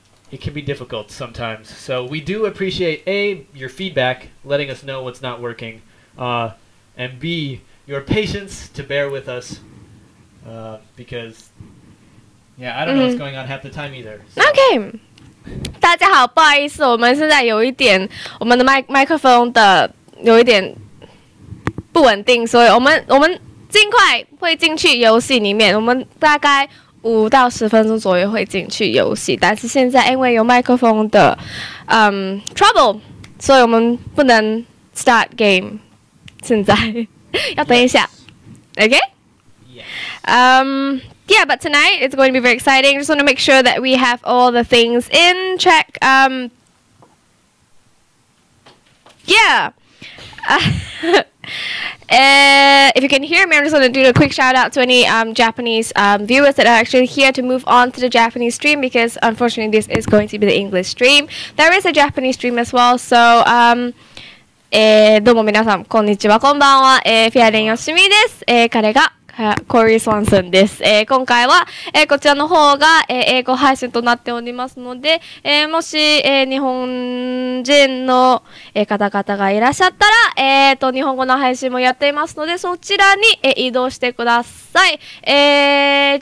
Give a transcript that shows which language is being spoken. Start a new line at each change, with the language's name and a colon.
English: It can be difficult sometimes. So we do appreciate A, your feedback, letting us know what's not working, and B, your patience to bear with us, because, yeah, I don't know what's going on half the time either. So. Okay.
Chinese: 大家好，不好意思，我们现在有一点我们的麦克风的有一点不稳定，所以我们尽快会进去游戏里面，我们大概5到10分钟左右会进去游戏，但是现在因为有麦克风的trouble， 所以我们不能
English: start game，
Chinese: 现在要等一下 ，OK？
English: Yeah, but tonight it's going to be very exciting. Just want to make sure that we have all the things in check. Yeah. If you can hear me, I'm just going to do a quick shout out to any Japanese viewers that are actually here to move on to the Japanese stream, because unfortunately this is going to be the English stream. There is a Japanese stream as well, so
Japanese: どうも皆さんこんにちはこんばんは、フィアレンよしみです、彼がコーリー・スワンソンです。今回は、こちらの方が、英語配信となっておりますので、もし、日本人の、方々がいらっしゃったら、日本語の配信もやっていますので、そちらに、移動してください。